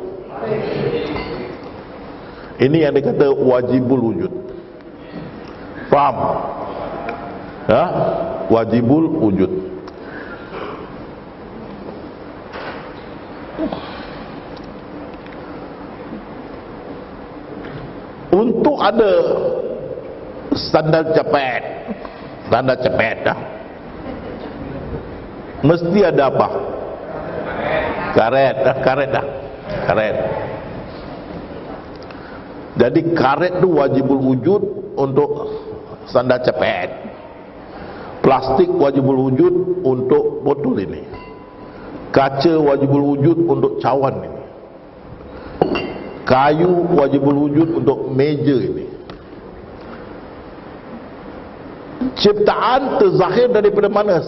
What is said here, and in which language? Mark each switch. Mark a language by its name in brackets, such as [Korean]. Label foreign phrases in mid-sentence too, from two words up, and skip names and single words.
[Malay] Ini yang dikata [Arabic] واجب الوجود. [Malay] Faham? Ya? [Arabic] واجب الوجود. [Malay] Untuk ada sandal cepet, dah, mesti ada apa? Karet. Jadi karet tu [Arabic] واجب الوجود [Malay] untuk sandal cepet. Plastik [Arabic] واجب الوجود [Malay] untuk botol ini. Kaca [Arabic] واجب الوجود [Malay] untuk cawan ini. Kayu [Arabic] واجب الوجود [Malay] untuk meja ini. Ciptaan terzahir daripada mana?